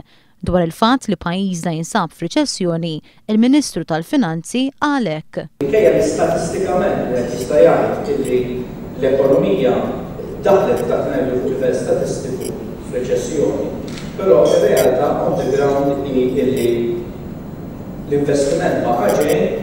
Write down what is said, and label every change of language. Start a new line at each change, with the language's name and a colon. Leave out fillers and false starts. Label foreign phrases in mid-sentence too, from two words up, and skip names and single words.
Maltese: Dwar il-fatt li pajjiżna jinsab f'riċessjoni, il-Ministru tal-Finanzi qal hekk. Minkejja li statistikament jista' jgħid li l-ekonomija daħlet fuq livell statistiku f'riċessjoni, però ir-realtà
English: on the ground
Maltese: li l-investiment ma' ħaġejn